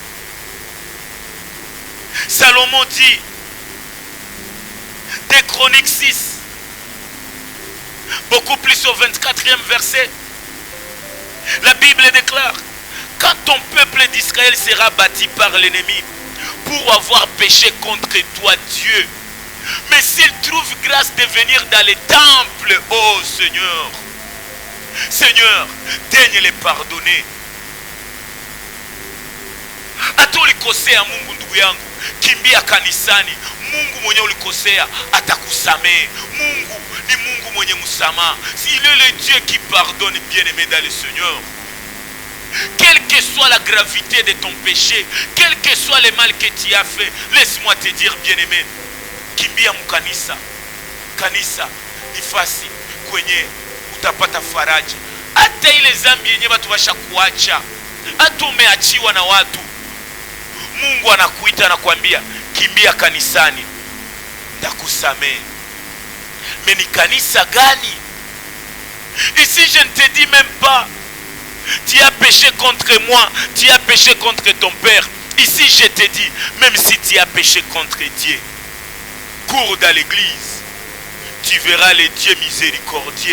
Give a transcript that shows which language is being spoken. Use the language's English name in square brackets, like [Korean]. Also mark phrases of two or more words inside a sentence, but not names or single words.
[French] Salomon dit, des Chroniques 6, beaucoup plus au 24e verset, la Bible déclare, quand ton peuple d'Israël sera bâti par l'ennemi pour avoir péché contre toi, Dieu, mais s'il trouve grâce de venir dans les temples, oh Seigneur, Seigneur, daigne les pardonner. [Swahili] Hata ulikosea Mungu ndugu yangu, kimbia kanisani. Mungu mwenye ulikosea atakusamehe. Mungu ni Mungu mwenye msamaha. [French] Il est le Dieu qui pardonne, bien-aimé dans le Seigneur. Quelle que soit la gravité de ton péché, quel que soit le mal que tu as fait, laisse-moi te dire, bien-aimé, [Swahili] kimbia mkanisa. Kanisa ni fasi kwenye utapata faraja. Hata ile zambi yenye watu washakuacha, hata umeachiwa na watu, Mungu anakuita na kuambia kimbia kanisani, ndakusamehe. Mais ni kanisa gani? [French] Ici je ne te dis même pas tu as péché contre moi, tu as péché contre ton père. Ici je te dis, même si tu as péché contre Dieu, cours dans l'église, tu verras les dieux miséricordieux.